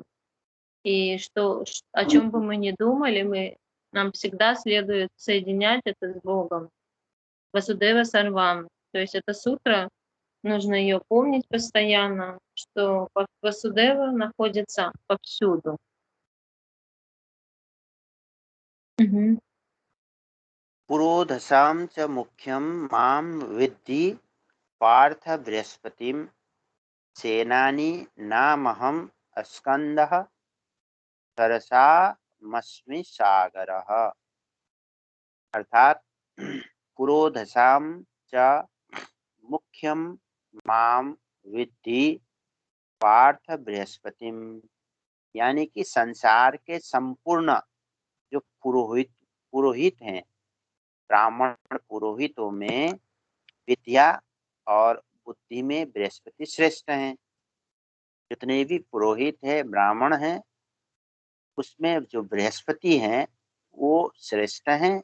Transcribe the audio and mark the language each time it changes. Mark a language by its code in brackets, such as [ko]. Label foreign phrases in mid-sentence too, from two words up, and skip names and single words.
[ru] И о чем бы мы ни думали, нам всегда следует соединять это с Богом. [sa] वासुदेव सर्वम्. [ru] То есть эта сутра, нужно ее помнить постоянно, что Васудева находится повсюду. Мгм. [sa] पुरोधसां च मुख्यं मां विद्धि पार्थ बृहस्पतिं सेनानी नामहं स्कंदः सरसामस्मि सागरः। अर्थात पुरोधसां च मुख्यम माम विद्धि पार्थ बृहस्पतिम, [hi] यानी कि संसार के संपूर्ण जो पुरोहित पुरोहित हैं, ब्राह्मण पुरोहितों में विद्या और बुद्धि में बृहस्पति श्रेष्ठ हैं। जितने भी पुरोहित है, ब्राह्मण हैं, उसमें जो बृहस्पति हैं वो श्रेष्ठ हैं।